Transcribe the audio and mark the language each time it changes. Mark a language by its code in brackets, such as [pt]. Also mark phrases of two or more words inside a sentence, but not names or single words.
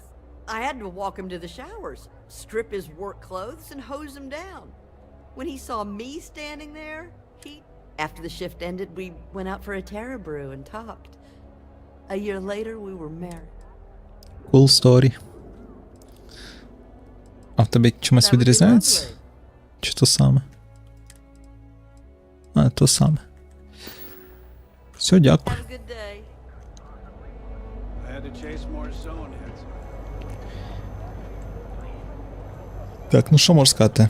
[en] I had to walk him to the showers, strip his work clothes, and hose him down. When he saw me standing there, he... After the shift ended, we went out for a Terra brew and talked. A year later, we were married. Cool story. [uk] А в тебе чимось відрізняється? Чи то саме? А, то саме. Все, дякую. Так, ну що можу сказати?